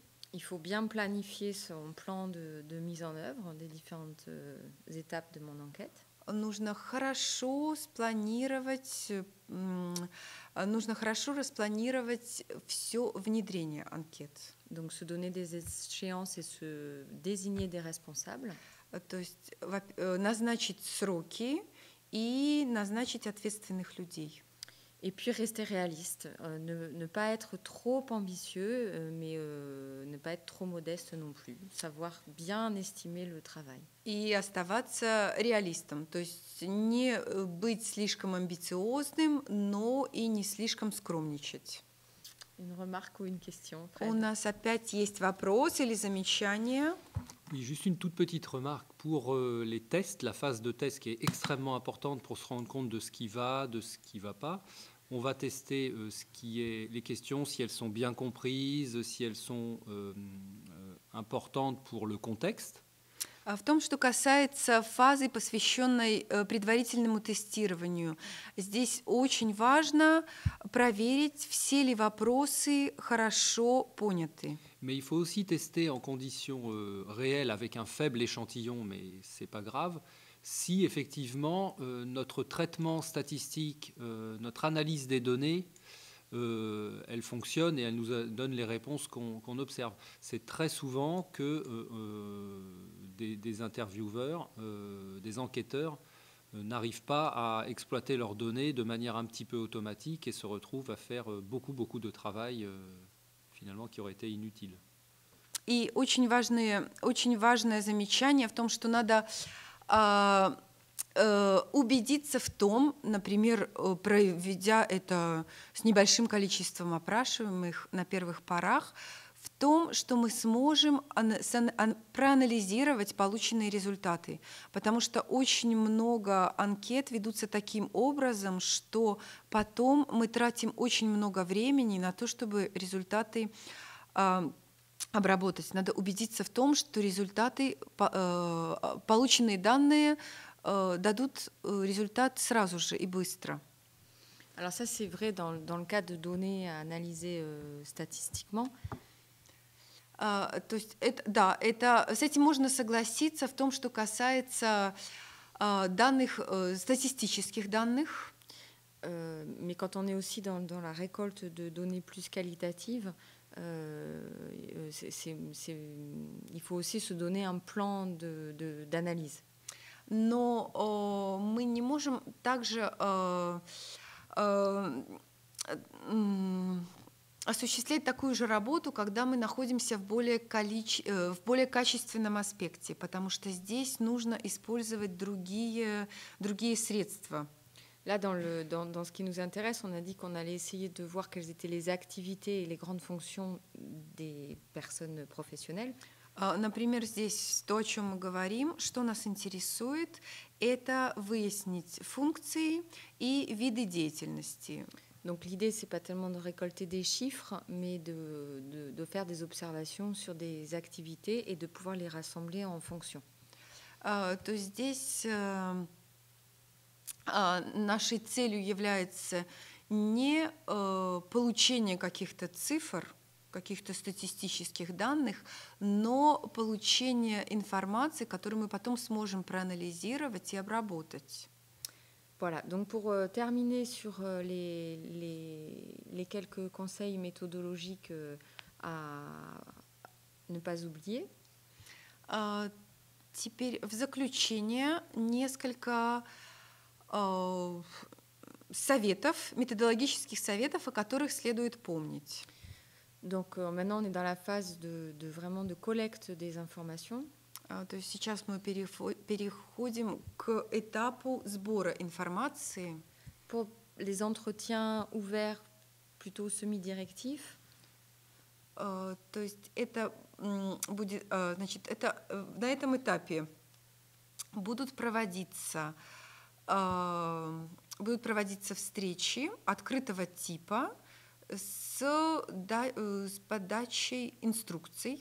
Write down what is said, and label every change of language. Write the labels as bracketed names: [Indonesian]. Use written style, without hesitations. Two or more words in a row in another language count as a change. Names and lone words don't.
[French] Il faut bien planifier son plan de mise en œuvre des différentes étapes de mon enquête. [Russian] Нужно хорошо распланировать все внедрение анкет. [French] Donc se donner des échéances et se désigner des responsables. [Russian] То есть назначить сроки и назначить ответственных людей. [French] Et puis rester réaliste, ne pas être trop ambitieux, mais ne pas être trop modeste non plus, savoir bien estimer le travail. [Russian] И оставаться реалистом, то есть не быть слишком амбициозным, но и не слишком скромничать. [French] Une remarque ou une question, Fred? [Russian] У нас опять есть вопрос или замечание. [French] Oui, juste une toute petite remarque pour les tests, la phase de test qui est extrêmement importante pour se rendre compte de ce qui va, de ce qui ne va pas. On va tester les questions, si elles sont bien comprises, si elles sont importantes pour le contexte. [Russian] В том, что касается фазы, посвященной предварительному тестированию, здесь очень важно проверить, все ли вопросы хорошо поняты. [French] Mais il faut aussi tester en conditions réelles avec un faible échantillon, mais ce n'est pas grave, si effectivement notre traitement statistique, notre analyse des données, elle fonctionne et elle nous donne les réponses qu'on observe. C'est très souvent que des intervieweurs, des enquêteurs n'arrivent pas à exploiter leurs données de manière un petit peu automatique et se retrouvent à faire beaucoup de travail finalement qui aurait été inutile. [Russian] И очень важное замечание в том, что надо убедиться в том, например, проведя это с небольшим количеством опрашиваемых на первых порах, в том, что мы сможем проанализировать полученные результаты. Потому что очень много анкет ведутся таким образом, что потом мы тратим очень много времени на то, чтобы результаты обработать. Надо убедиться в том, что результаты, полученные данные, дадут результат сразу же и быстро. [French] Alors ça, c'est vrai dans le cas de données à analyser statistiquement. [Russian] То есть с этим можно согласиться в том, что касается данных, статистических данных. [French] Mais quand on est aussi dans la récolte de données plus qualitatives, il faut aussi se donner un plan d'analyse. [Russian] Но мы не можем также осуществлять такую же работу, когда мы находимся в более качественном аспекте, потому что здесь нужно использовать другие средства. [French] Là, dans ce qui nous intéresse, on a dit qu'on allait essayer de voir quelles étaient les activités et les grandes fonctions des personnes professionnelles. [Russian] Например, здесь то, о чем мы говорим, что нас интересует, это выяснить функции и виды деятельности. [French] Donc l'idée, c'est pas tellement de récolter des chiffres, mais de faire des observations sur des activités et de pouvoir les rassembler en fonctions. [Russian] То есть здесь нашей целью является не получение каких-то цифр, каких-то статистических данных, но получение информации, которую мы потом сможем проанализировать и обработать. [French] Voilà, donc pour terminer sur les quelques conseils méthodologiques à ne pas oublier. [Russian] Теперь в заключение несколько советов, методологических советов, о которых следует помнить. [French] Donc maintenant on est dans la phase vraiment de collecte des informations. [Russian] То есть сейчас мы переходим к этапу сбора информации. [French] Pour les entretiens ouverts, plutôt semi-directifs. [Russian] То есть это будет, значит, это на этом этапе будут проводиться встречи открытого типа с подачей инструкций.